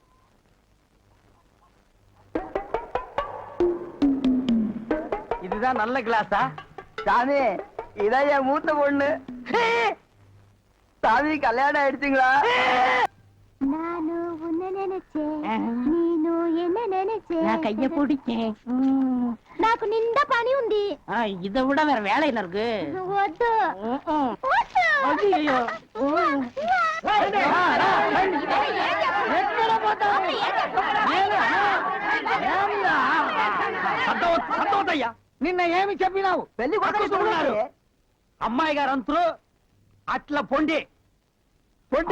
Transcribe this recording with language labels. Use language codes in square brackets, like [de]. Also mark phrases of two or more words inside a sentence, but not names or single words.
[ta] இதுதான் நல்ல கிளாஸா? சாமி, இதான் என் மூத்த பொண்ணு. சாமி கல்யாணம் ஆயிடுச்சுங்களா? நானு உன்ன நினைச்சேன், நீனு என்ன நினைச்சேன். நான் கைய பிடிச்சேன். [te] నాకు నిండా పని ఉంది. [ta] இதை விட வேற வேலை என்ன இருக்கு? [te] వద్దు వద్దు. [ta] ஐயோ, [te] సంతోషయ్యా నిన్న ఏమి చెప్పినావు? పెళ్లి కొడుకున్నారు. అమ్మాయి గారు అంతరు అట్లా పొండి పొండి.